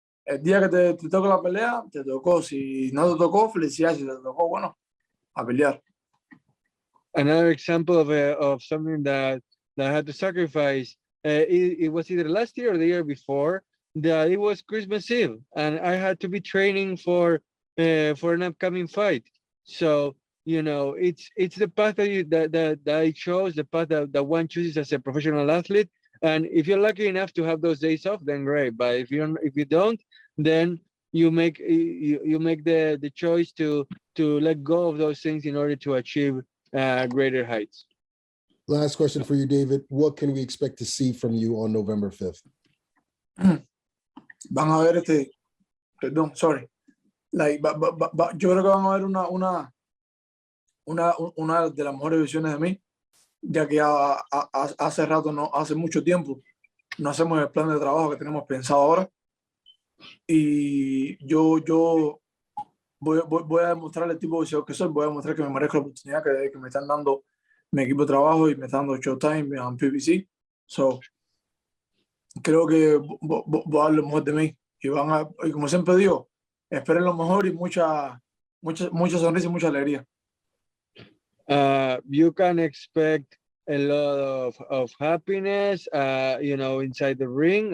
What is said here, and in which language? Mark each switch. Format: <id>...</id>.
<es>el día que te toca la pelea, te tocó. Si no te tocó, felicidades. Si te tocó, bueno, a pelear.</es> <en>Another example of something that I had to sacrifice. It was either last year or the year before that it was Christmas Eve, and I had to be training for an upcoming fight. So it's the path that I chose, the path that one chooses as a professional athlete. And if you're lucky enough to have those days off, then great. But if you don't, then you make the choice to let go of those things in order to achieve greater heights. Last question for you, David. What can we expect to see from you on November 5th?</en> <es>Van a ver perdón, sorry. Yo creo que van a ver una de las mejores visiones de mí, ya que hace rato, hace mucho tiempo, no hacemos el plan de trabajo que tenemos pensado ahora. Y yo voy a demostrar el tipo de boxeador que soy, voy a demostrar que me merezco la oportunidad que me están dando mi equipo de trabajo y me están dando SHOWTIME en PBC. So, creo que voy a dar lo mejor de mí. Y como siempre digo, esperen lo mejor y mucha sonrisa y mucha alegría.</es> <en>You can expect a lot of happiness, inside the ring.</en>